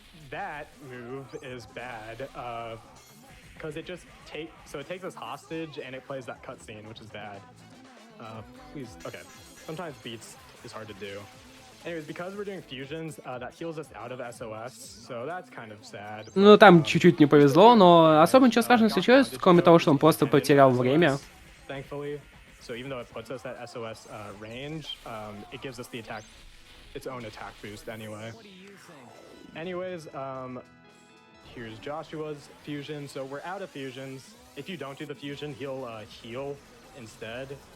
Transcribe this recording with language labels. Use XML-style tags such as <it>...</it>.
<en>That move is bad because it takes us hostage and it plays that cutscene, which is bad. Please, okay. Sometimes beats is hard to do. Anyways, because we're doing fusions, that heals us out of SOS, so that's kind of sad.</en> <ru>Ну, там чуть-чуть не повезло, но особо ничего страшного не случилось, кроме того, что он просто потерял время.</ru> <en>Thankfully, so even though it puts us at SOS range, it gives us its own attack boost anyway. Anyways, here's Joshua's fusion. So we're out of fusions. If you don't do the fusion, he'll heal instead.</en>